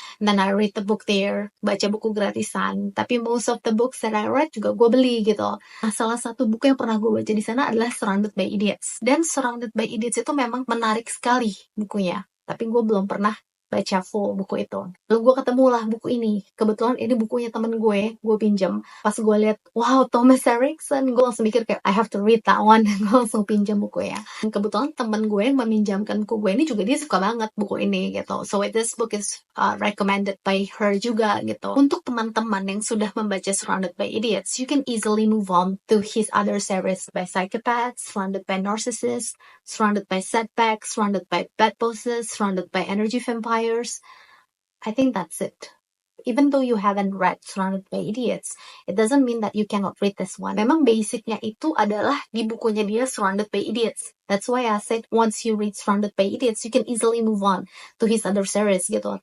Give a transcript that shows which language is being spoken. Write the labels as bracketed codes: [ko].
[en] And then I read the book there, [id] baca buku gratisan. Tapi [en] most of the books that I read [id] juga gue beli gitu. Nah, salah satu buku yang pernah gue baca di sana adalah Surrounded by Idiots. Dan Surrounded by Idiots itu memang menarik sekali bukunya. Tapi gue belum pernah baca full buku itu. Lalu gue ketemulah buku ini. Kebetulan ini bukunya temen gue pinjam. Pas gue lihat, wow, Thomas Erikson, gue langsung mikir kayak, [en] I have to read that one. [id] Gue langsung pinjam buku ya. Dan kebetulan temen gue yang meminjamkan buku gue ini juga dia suka banget buku ini gitu. [en] So this book is recommended by her [id] juga gitu. Untuk teman-teman yang sudah membaca [en] Surrounded by Idiots, you can easily move on to his other series by Psychopaths, Surrounded by Narcissists, Surrounded by Setbacks, Surrounded by Bad Bosses, Surrounded by Energy Vampires. I think that's it. Even though you haven't read Surrounded by Idiots, it doesn't mean that you cannot read this one. [id] Memang basicnya itu adalah di bukunya dia Surrounded by Idiots. [en] That's why I said once you read Surrounded by Idiots, you can easily move on to his other series gitu.